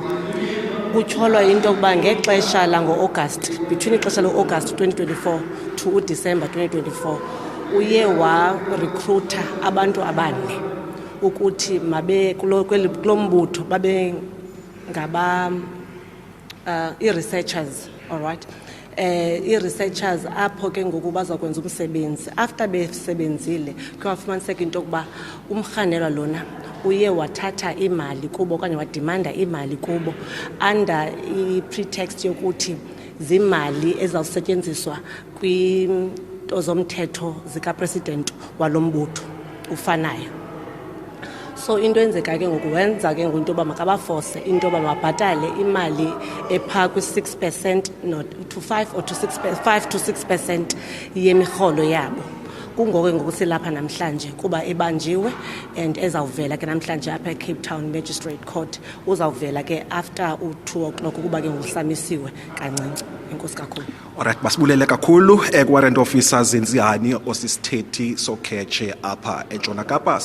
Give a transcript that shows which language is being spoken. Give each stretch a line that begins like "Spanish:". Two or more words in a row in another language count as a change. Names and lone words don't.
Xhosa: Kutyholwa into yokuba ngexesha lango-August, between ixesha lo-August 2024 to uDisemba 2024, uye warecruita abantu abane ukuthi mabe kulo mbutho babe ngaba i-researchers,
English: all right.
Xhosa: I-researchers apho ke ngoku bazakwenza umsebenzi. After besebenzile kwafumaniseka into yokuba umrhanelwa lona uye wathatha imali kubo okanye wadimanda imali kubo under i-pretext yokuthi zimali ezawusetyenziswa kwinto zomthetho zikapresident walo mbutho ufanayo. So into enzeka ke ngoku wenza ke into yoba makabaforce into yoba mabhatale imali epha kwi-6%
English: to 5 or to 5 to 6%
Xhosa: yemirholo yabo. Kungoko ngoku silapha namhlanje kuba ebanjiwe and ezawuvela ke namhlanje apha eCape Town Magistrate Court. Uzawuvela ke after u-2 o'clock kuba ke ngokusamisiwe kancinci. Enkosi kakhulu. Alright, basibulele kakhulu Warrant Officer Zinzihani osisithethi sokhetshe apha eNtshona Kapa.